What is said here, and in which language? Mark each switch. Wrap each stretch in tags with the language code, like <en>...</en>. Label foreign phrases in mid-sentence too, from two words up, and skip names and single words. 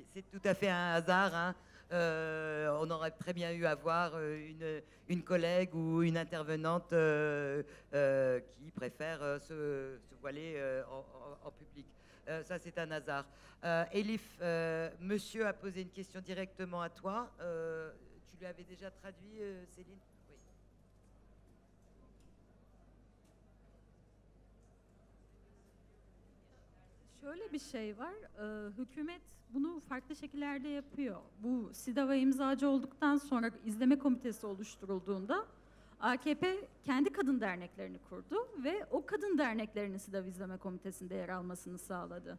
<fr>C'est tout à fait un hasard, hein. On aurait très bien eu à voir une collègue ou une intervenante qui préfère se voiler en public. Ça, c'est un hasard. Elif, monsieur a posé une question directement à toi. Tu lui avais déjà traduit, Céline? Oui.</fr> <tr>Şöyle bir şey var, hükümet bunu farklı şekillerde yapıyor. Bu SİDAV'a imzacı olduktan sonra izleme komitesi oluşturulduğunda AKP kendi kadın derneklerini kurdu ve o kadın derneklerinin SİDAV izleme komitesinde yer almasını sağladı.</tr>